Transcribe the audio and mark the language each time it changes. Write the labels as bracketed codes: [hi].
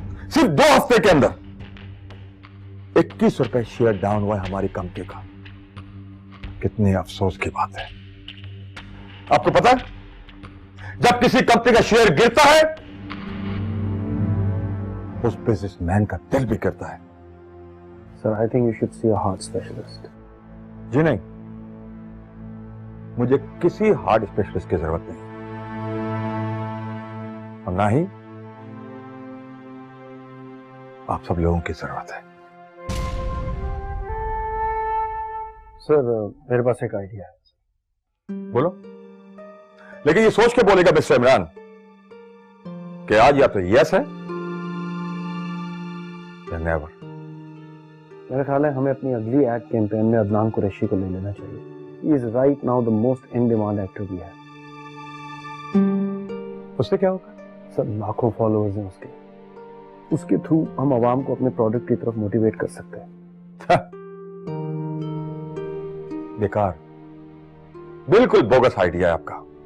[hi] सिर्फ 2 हफ्ते के अंदर 21 रुपए शेयर डाउन हुआ है हमारी कंपनी का। कितने अफसोस की बात है। आपको पता है जब किसी कंपनी का शेयर गिरता है उस बिजनेसमैन का दिल भी गिरता है। [en] Sir, I think you should see a heart specialist. [hi] जी नहीं, मुझे किसी हार्ट स्पेशलिस्ट की जरूरत नहीं और ना ही आप सब लोगों की जरूरत है। सर, मेरे पास एक आइडिया है। बोलो, लेकिन ये सोच के बोलेगा मिस्टर इमरान कि आज या तो यस है या नेवर। मेरा ख्याल है हमें अपनी अगली एड कैंपेन में अदनान कुरैशी को ले लेना चाहिए। [en] He is right now the most in demand actor we have. [hi] उससे क्या होगा? सर, लाखों फॉलोअर्स हैं उसके थ्रू हम आवाम को अपने प्रोडक्ट की तरफ मोटिवेट कर सकते हैं। बेकार, बिल्कुल बोगस आइडिया है आपका।